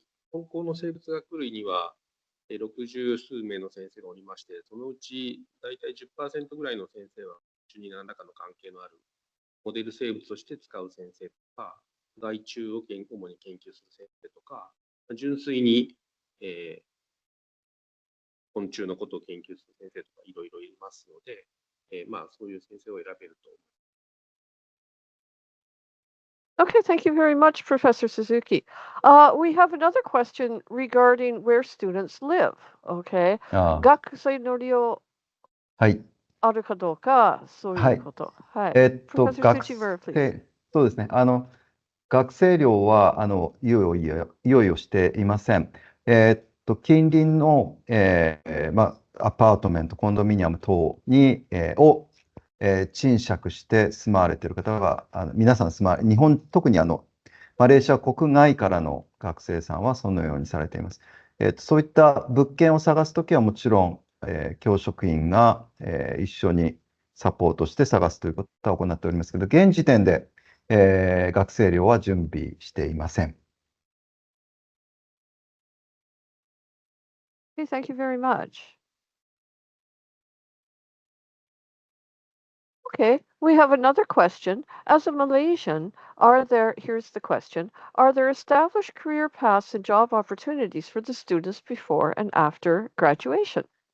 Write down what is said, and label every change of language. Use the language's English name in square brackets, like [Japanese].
[Japanese] 本校の生物学類には、60数名の先生がおりまして、そのうち大体 10% ぐらいの先生は、虫に何らかの関係のあるモデル生物として使う先生とか、害虫を主に研究する先生とか、純粋に、昆虫のことを研究する先生とかいろいろいますので、そういう先生を選べると思います。 [English] Okay, thank you very much, Professor Suzuki. We have another question regarding where students live. Okay. [Japanese] 学生の利用あるかどうか、そういうこと。はい。 [English] Professor Tsuchimura, please. [Japanese] そうですね。学生寮は、用意をしていません。近隣の、アパートメント、コンドミニアム等に、賃借して住まわれている方が、皆さん特にマレーシア国外からの学生さんはそのようにされています。そういった物件を探すときはもちろん、教職員が、一緒にサポートして探すということは行っておりますけど、現時点で、学生寮は準備していません。 [English] Okay, thank you very much. Okay, we have another question. As a Malaysian, here's the question, are there established career paths and job opportunities for the students before and after graduation?